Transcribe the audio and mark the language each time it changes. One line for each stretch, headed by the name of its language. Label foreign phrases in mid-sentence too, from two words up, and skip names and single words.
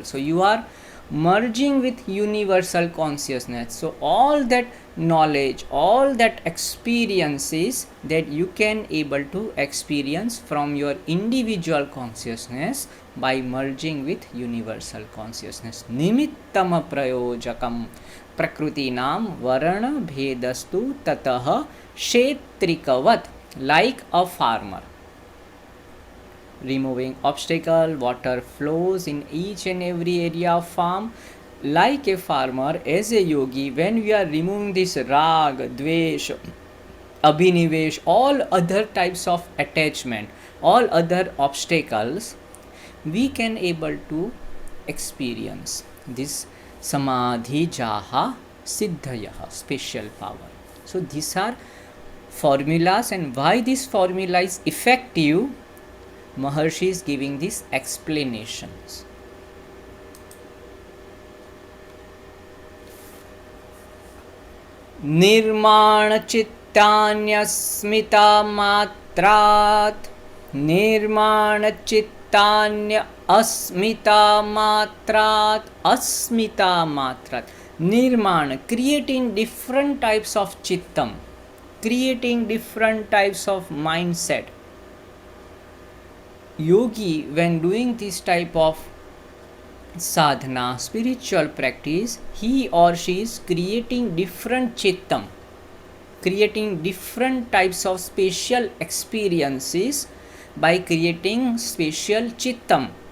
English: So you are merging with universal consciousness. So all that knowledge, all that experiences that you can able to experience from your individual consciousness by merging with universal consciousness.
Sanskrit: Nimittam prayojakam prakrutinam varana bhedastu tatah kshetrikavat,
English: like a farmer removing obstacle, water flows in each and every area of farm. Like a farmer, as a yogi, when we are removing this
Sanskrit: rag, dvesh, abhinivesh,
English: all other types of attachment, all other obstacles, we can able to experience this
Sanskrit: samadhi jaha siddhayah,
English: special power. So these are formulas, and why this formula is effective, Maharshi is giving these explanations.
Sanskrit: निर्माण चित्तान्यस्मिता मात्रात्, निर्माण चित्तान्य अस्मिता मात्रात्, अस्मिता मात्रात्, निर्माण,
English: creating different types of chittam, creating different types of mindset. Yogi, when doing this type of sadhana, spiritual practice, he or she is creating different chittam, creating different types of special experiences by creating special chittam.